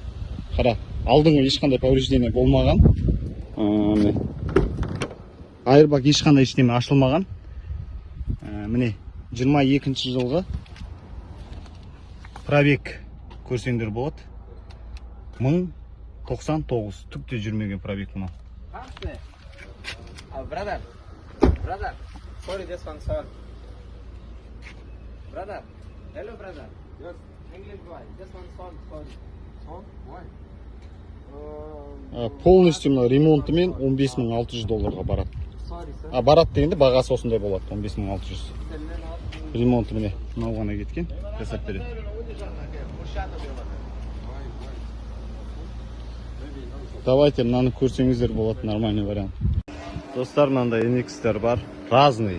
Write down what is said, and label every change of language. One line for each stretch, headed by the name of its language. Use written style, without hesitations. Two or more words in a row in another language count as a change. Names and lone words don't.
Kazakh: Қара, алдыңғы ешқандай повреждение болмаған. Айырбак ешқандай ештеме ашылмаған. Міне 22 жылғы пробег көрсеңдер болады. 1099 түкте жүрмеген пробег мынау.
English: Brother, sorry, this one, sir. Brother, hello, brother. Yes, English boy. This one, sorry. Song, why?
Kazakh: Полностью ремонтымен 15600 долларға барады.
English: Sorry, sir.
Kazakh: Барады дегенде бағасы осындай болады, 15600. Ремонты міне мынау ғана кеткен, жасап береді. Давайте мынаны көрсеңіздер болады,
Russian: нормальный вариант.
Kazakh: Достар, мынандай NX-тер бар, разный.